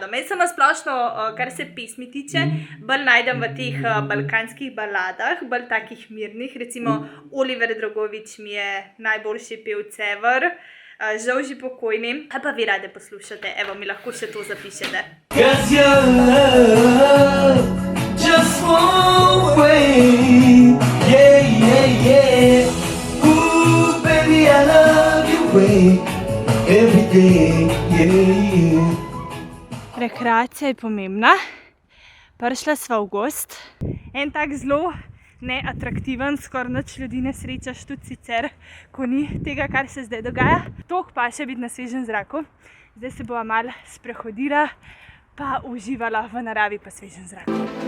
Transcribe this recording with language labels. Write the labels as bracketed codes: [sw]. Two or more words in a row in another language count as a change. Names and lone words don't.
[sl] Med samo splošno, kar se pesmi tiče, bolj najdem v teh balkanskih baladah, bolj takih mirnih. Recimo Oliver Dragovič mi je najboljši pevec ever, žal že pokojni. A pa vi rade poslušate, evo, mi lahko še to zapišete. [en] Cause your love just won't wait. Yeah. Ooh, baby, I love you way. [sl] Rekreacija je pomembna. Prišla sva v gozd. En tak zelo neatraktiven, skoraj nič ljudi ne srečaš, tudi sicer, ko ni tega, kar se zdaj dogaja. Toliko pa še biti na svežem zraku. Zdaj se bova malo sprehodila, pa uživala v naravi pa svežem zraku.